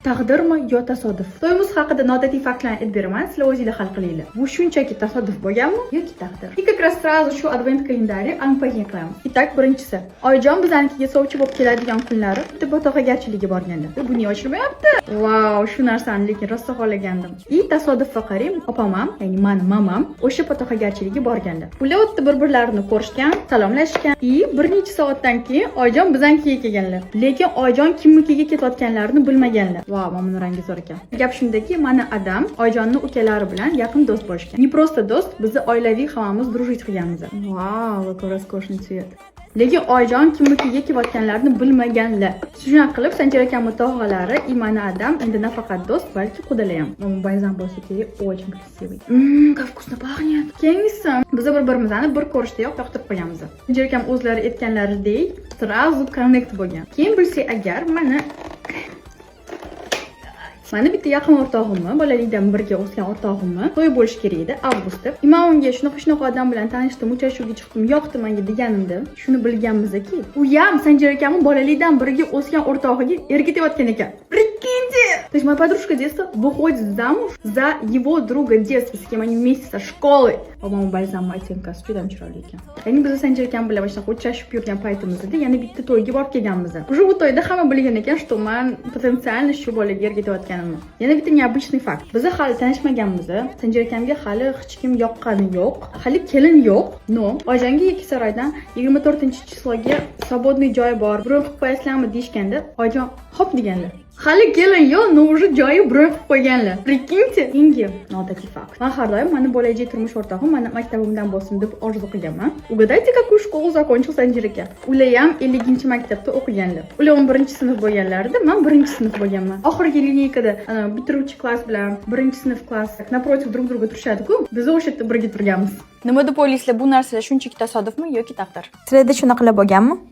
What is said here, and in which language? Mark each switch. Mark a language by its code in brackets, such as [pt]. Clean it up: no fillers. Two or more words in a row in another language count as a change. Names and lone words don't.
[uz] Taqdirmi yo tasodif? To'yimiz haqida noodatiy faktlarni aytib beraman, sizlar o'zingizlar hal qilinglar. Bu shunchaki tasodif bo'lganmi yoki taqdir? [ru] И как раз сразу [uz] shu advent kalendari unpacking qilamiz. Itak birinchisi. Oyijon bizanikiga sovchi bo'lib keladigan kunlari bitta botog'agarchiligi borganda. Bu niye ochilmayapti? Vau, shu narsani lekin rosa xohlagandim. И tasodifga qarang, opamam, ya'ni mani mamam o'sha botog'agarchiligi borganda. Ular o'tda bir-birlarini ko'rishgan, salomlashgan. И bir necha soatdan keyin Oyijon bizanikiga kelganlar. Lekin Oyijon kimnikiga ketayotganlarini bilmaganlar. Vau, mana rangi zo'r ekan. Gap shundaki, mana Adam Oyjonning ukalari bilan yaqin do'st bo'lishgan. [ru] Не просто [uz] do'st, bizni oilaviy hammamiz дружить qilganmiz. Vau, [ru] какой роскошный цвет. [uz] Lekin Oyjon kimnikiga kelayotganlarini bilmaganlar. Shunaqa qilib Sanjar akamning tog'alari Imana Adam endi nafaqat do'st, balki qudalar ham. Bayzan bo'lsa kerak, [ru] очень красивый. Как вкусно пахнет. [uz] Keyingisi, biz bir-birimizni bir ko'rishdayoq yoqtirib qo'yamiz. Sanjar akam o'zlari aytganlaridek, sразу connect bo'lgan. Keyin bilsak agar Mana bitta yaqin o'rtog'imni, bolalikdan birga o'sgan o'rtog'imni to'y bo'lish kerak edi avgustda. Men unga shunaqa odam bilan tanishdim, uchrashuvga chiqdim, yoqdi menga deganimda, shuni bilganmizki, u ham Sanjar akamning bolalikdan birga o'sgan o'rtog'iga ergitayotgan ekan. [ru] Прикиньте! То есть моя подружка детства выходит замуж за его друга детства, с кем они вместе со школы. [uz] По-моему, balzam оттенкasi juda chiroyli ekan. Ya'ni biz Sanjar akam bilan mana shunaqa uchrashib yurgan paytimizda yana bitta to'yga borib kelganmiz. Уже bu to'yda hamma bilgan ekan, что men potensialni shu bolaga ergitayotganimni. Yana bitta необычный fakt. Biz hali tanishmaganmiz. Sanjar akamga hali hech kim yoqqani yo'q. Hali kelin yo'q. No, Oyjonga Yakkasaroydan 24-chisloga svobodniy joy bor. Bron qilib qo'yasizlarmi deyishganda, Oyjon hop deganlar. Hali kelin yo'q, [ru] но уже [uz] joyi bron qilib qo'yganlar. Прикиньте, ingi noodatiy fakt. Men har doim meni bo'lajak turmush o'rtog'im meni maktabimdan bo'lsin deb orzu qilganman. [ru] Угадайте, какую школу закончил Sanjar aka? [uz] Ular ham 50-maktabda o'qiganlar. Ular 11-sinf bo'lganlarida, men 1-sinf bo'lganman. Oxirgi lineykada bitiruvchi klass bilan 1-sinf klass [ru] напротив друг друга [uz] turishadi-ku. Biz o'sha yerda birga turganmiz. Nima deb o'ylaysizlar, bu narsalar shunchaki tasodifmi yoki taqdir? Sizlarda shunaqalar bo'lganmi?